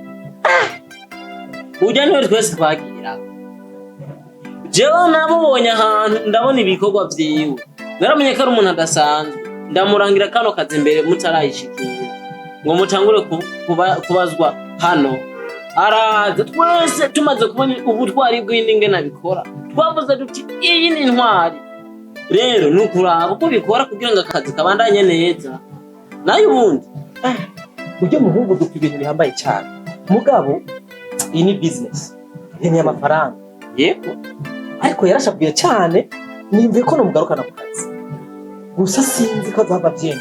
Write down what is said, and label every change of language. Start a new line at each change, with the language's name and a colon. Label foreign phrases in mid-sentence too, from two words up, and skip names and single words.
Rundi: Ujya niwe twese twagira. Jewe nabonye ahantu ndabona ibikorwa vyiwe. Naramenye ko ari umuntu adasanzwe. Ndamurangira kano kazi mbere mutarayishikira. Ngo mutangure kubazwa hano. araza twese tumaze kubona ubutwari bw'indi nabikora twavuze duti iyi ni intwari rero nukuraba uko bikora kugira ngo akazi kabandanye neza nayo ubundi ujye muhungu dupfa ibintu bihambaye cyane mugabo iyi ni business ni amafaranga yego ariko yarashabuye cyane nimve ko nomugarukana ku kazi gusa sinzi ko azaba byemeye